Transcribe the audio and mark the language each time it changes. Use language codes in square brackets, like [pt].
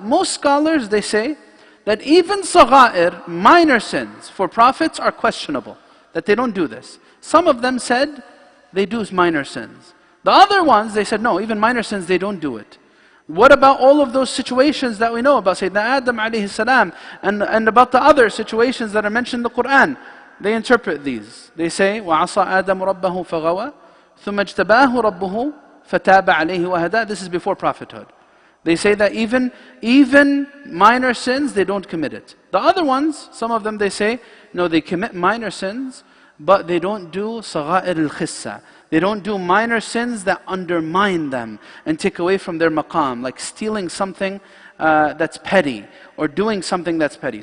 [en] Most scholars, they say that even sagha'ir, minor sins, for prophets are questionable. That they don't do this. Some of them said they do minor sins. The other ones, they said no, even minor sins, they don't do it. What about all of those situations that we know about Sayyidina Adam alayhi salam and about the other situations that are mentioned in the Qur'an? They interpret these. They say, [ar] وَعَصَى آدَمُ رَبَّهُ فَغَوَى ثُمَّ اجْتَبَاهُ رَبُّهُ فَتَابَ عَلَيْهِ وَهَدَى. [en] This is before prophethood. They say that even minor sins, they don't commit it. The other ones, some of them they say, no, they commit minor sins, but they don't do sagha'ir al-khissa. They don't do minor sins that undermine them and take away from their maqam, like stealing something that's petty, or doing something that's petty.